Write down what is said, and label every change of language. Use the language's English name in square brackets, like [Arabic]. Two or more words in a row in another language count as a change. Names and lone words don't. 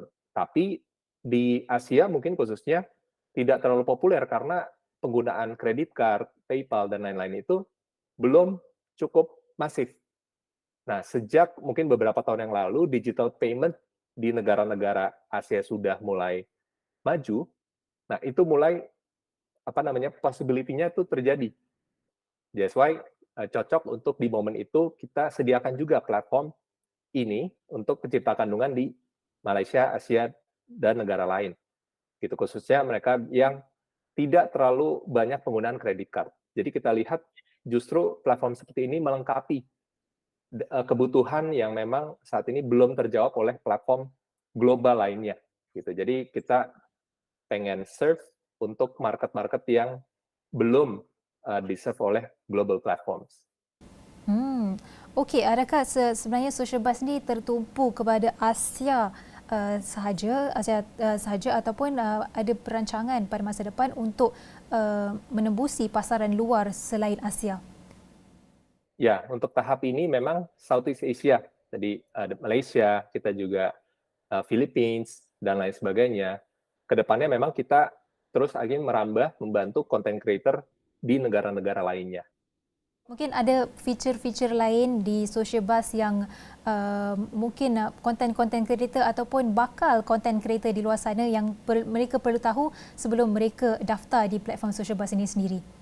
[Indonesian] Tapi di Asia mungkin khususnya tidak terlalu populer karena penggunaan kredit card, PayPal, dan lain-lain itu belum cukup masif. Nah, sejak mungkin beberapa tahun yang lalu, [English] digital payment [Indonesian] di negara-negara Asia sudah mulai maju, nah itu mulai possibility-nya itu terjadi. [English] That's why [Indonesian] cocok untuk di momen itu kita sediakan juga platform ini untuk pencipta kandungan di Malaysia, Asia, dan negara lain. Gitu, khususnya mereka yang tidak terlalu banyak penggunaan kredit card. Jadi kita lihat justru platform seperti ini melengkapi kebutuhan yang memang saat ini belum terjawab oleh platform global lainnya. Gitu. Jadi kita pengen serve untuk market-market yang belum di-serve oleh [English] global platforms. [Malay] Okey, adakah sebenarnya Social Bus ni tertumpu kepada Asia sahaja ataupun ada perancangan pada masa depan untuk menembusi pasaran luar selain Asia? [Indonesian] Ya, untuk tahap ini memang Southeast Asia. Jadi ada Malaysia, kita juga Philippines, dan lain sebagainya. Kedepannya memang kita terus ingin merambah, membantu [English] content creator [Indonesian] di negara-negara lainnya. [Malay] Mungkin ada feature-feature lain di Social Bus yang mungkin [English] content creator [Malay] ataupun bakal [English] content creator [Malay] di luar sana yang mereka perlu tahu sebelum mereka daftar di platform Social Bus ini sendiri.